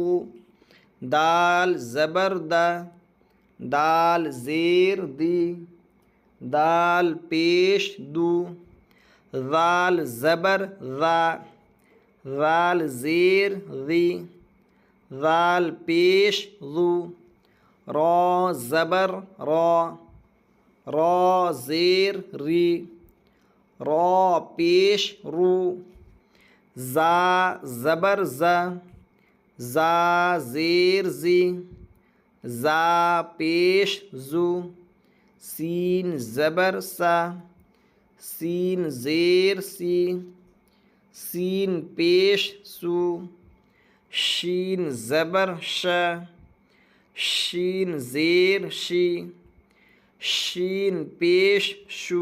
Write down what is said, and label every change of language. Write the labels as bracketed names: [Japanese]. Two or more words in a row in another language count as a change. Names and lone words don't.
[Urdu] دال زبر دا، دال زیر دی، دال پیش دو۔ ذال زبر ذا، ذال زیر ذی، ذال پیش ذو۔ را زبر را، را زیر ری، را پیش رو۔ زا زبر زا، زا زیر زی، زا پیش زو۔ سین زبر سا، سین زیر سی، سین پیش سو۔ شین زبر شا، شین زیر شی، شین پیش شو۔